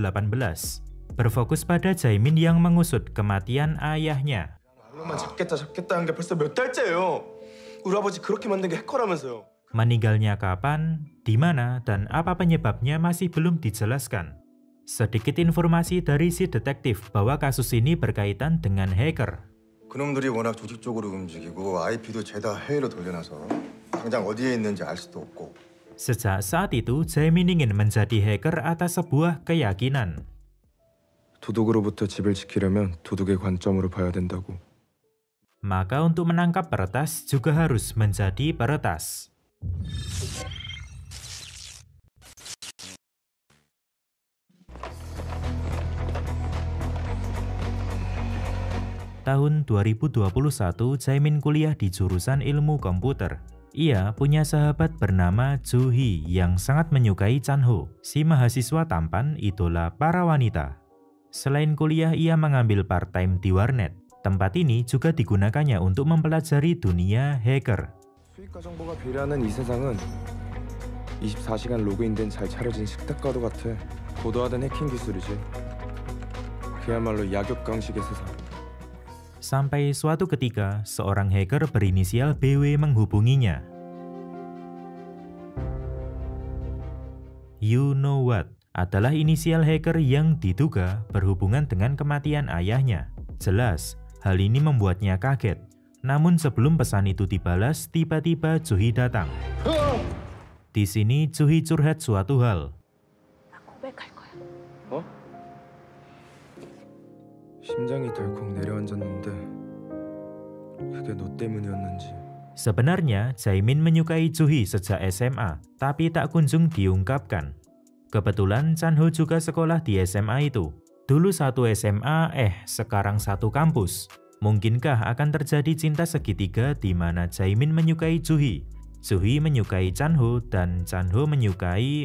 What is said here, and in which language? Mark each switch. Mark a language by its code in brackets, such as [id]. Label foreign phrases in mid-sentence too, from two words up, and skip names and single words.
[id] Berfokus pada Jaemin yang mengusut kematian ayahnya. Meninggalnya kapan, di mana, dan apa penyebabnya masih belum dijelaskan. Sedikit informasi dari si detektif bahwa kasus ini berkaitan dengan hacker. [ko] 그놈들이 워낙 조직적으로 움직이고 IP도 죄다 해외로 돌려놔서 당장 어디에 있는지 알 수도 없고. [id] Sejak saat itu, Jaemin ingin menjadi hacker atas sebuah keyakinan. [ko] 도둑으로부터 집을 지키려면 도둑의 관점으로 봐야 된다고. [id] Maka untuk menangkap peretas juga harus menjadi peretas. Tahun 2021, Jaemin kuliah di jurusan ilmu komputer. Ia punya sahabat bernama Joo-hee yang sangat menyukai Chan-ho, si mahasiswa tampan idola para wanita. Selain kuliah, ia mengambil part-time di warnet. Tempat ini juga digunakannya untuk mempelajari dunia hacker. [ko] 수익과 정보가 비례하는 이 세상은 24시간 로그인된 잘 차려진 식탁과도 같아. 고도화된 해킹 기술이지. 그야말로 약육강식의 세상. [id] Sampai suatu ketika, seorang hacker berinisial BW menghubunginya. [en] You know what? [id] Adalah inisial hacker yang diduga berhubungan dengan kematian ayahnya. Jelas, hal ini membuatnya kaget. Namun sebelum pesan itu dibalas, tiba-tiba Joo-hee datang. Di sini Joo-hee curhat suatu hal. [ko] 심장이 덜컥 내려앉았는데 그게 너 때문이었는지. [id] Sebenarnya, Jaemin menyukai Joo-hee sejak SMA, tapi tak kunjung diungkapkan. Kebetulan Chan-ho juga sekolah di SMA itu. Dulu satu SMA, sekarang satu kampus. Mungkinkah akan terjadi cinta segitiga di mana Jaemin menyukai Joo-hee, Joo-hee menyukai Chan-ho, dan Chan-ho menyukai...